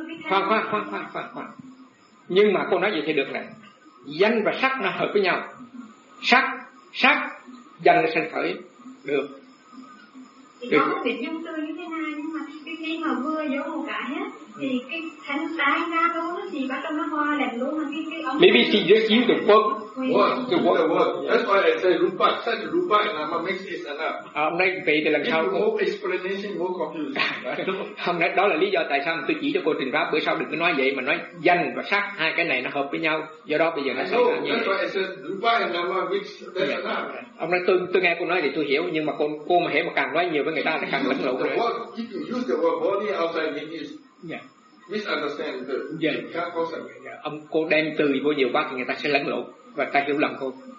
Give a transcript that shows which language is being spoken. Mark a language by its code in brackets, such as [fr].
[vi] Khoan. Nhưng mà cô nói vậy thì được này. Danh và sắc nó hợp với nhau. Sắc danh là sanh khởi được. Thì có một điểm tư như thế này, nhưng mà cái khi mà vừa vô một cái á, thì cái thánh tái ra đó thì bắt đầu nó hoa đẹp luôn. Mà cái ông [en] maybe she just used the word. That's why I say rupa, such rupa and nama mix is enough. [vi] Ông nói vậy thì làm sao? [en] No explanation, no confusion. [vi] Ông nói đó là lý do tại sao tôi chỉ cho cô trình pháp, bữa sau đừng có nói vậy mà nói danh và sắc, hai cái này nó hợp với nhau. Do đó bây giờ nó sẽ là như vậy. Ông nói tôi nghe cô nói thì tôi hiểu, nhưng mà cô mà hiểu mà càng nói nhiều với người ta thì càng lẫn lộn. [en] If you use the word body outside, it is misunderstand. Yeah. [vi] Ông cô đem từ vô nhiều quá thì người ta sẽ lẫn lộn và ta hiểu lầm không?